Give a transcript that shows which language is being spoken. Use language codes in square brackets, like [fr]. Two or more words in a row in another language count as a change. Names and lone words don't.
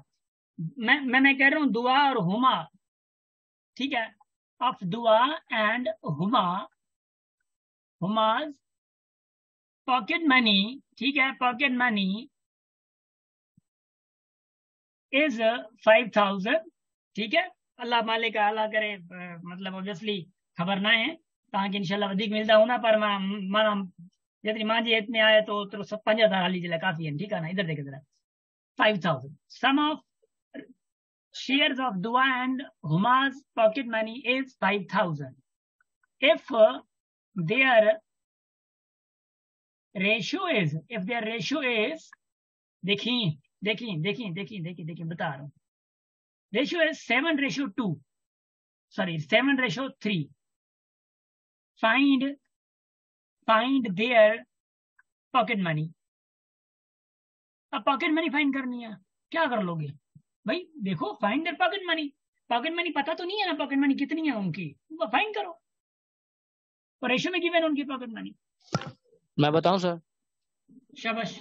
[ur] میں کہہ رہا ہوں دعا اور ہما، ٹھیک ہے, [en] of Dua and Huma, Huma's pocket money, [ur] ٹھیک ہے, [en] pocket money is 5,000, [ur] ٹھیک ہے. [sd] अल्लाह मालिक अल्लाह करे, मतलब ऑब्वियसली खबर ना है तव्हांखे इंशाल्लाह वधीक मिलंदा हूंदा, पर माना जेतिरी मुंहिंजी हेत में आहे तो सब 5,000 हली जे लाइ काफ़ी आहिनि, ठीकु आहे ना। [ur] ادھر دیکھ ادھر [en] 5,000 sum of shares of Dua and Huma's pocket money is 5,000. If their ratio is [ur] دیکھیے بتا رہا ہوں, [en] रेशियो is 7:2, sorry 7:3. Find their pocket money. [ur] اب [en] pocket money find [ur] کرنی ہے، کیا کر لوگے بھائی? دیکھو [en] find their pocket money [ur] پتا تو نہیں ہے نا, [en] pocket money [ur] کتنی ہے ان کی، فائنڈ کرو. اور ریشیو میں گیون ان کی [en] pocket money. [ur] میں بتاؤں سر? شاباش.